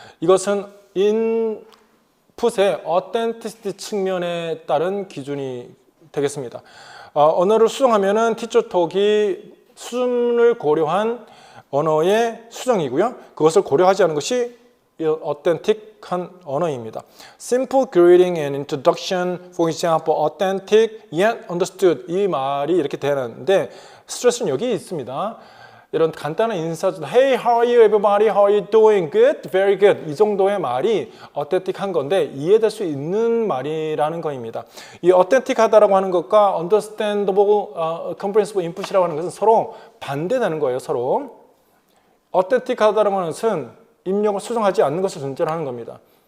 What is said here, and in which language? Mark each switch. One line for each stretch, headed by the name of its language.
Korean: 이것은 인풋의 authenticity 측면에 따른 기준이 되겠습니다. 언어를 수정하면은 티처톡이 수준을 고려한 언어의 수정이고요. 그것을 고려하지 않은 것이 authentic한 언어입니다.
English: Simple greeting and introduction, for example, authentic yet understood
Korean: 이 말이 이렇게 되는데 스트레스는 여기 있습니다. 이런 간단한 인사도
English: Hey, how are you everybody? How are you doing? Good? Very good.
Korean: 이 정도의 말이 authentic한 건데 이해될 수 있는 말이라는 것입니다. 이 authentic하다라고 하는 것과 understandable, comprehensible input이라고 하는 것은 서로 반대되는 거예요. 서로. authentic하다라고 하는 것은 입력을 수정하지 않는 것을 전제로 하는 겁니다.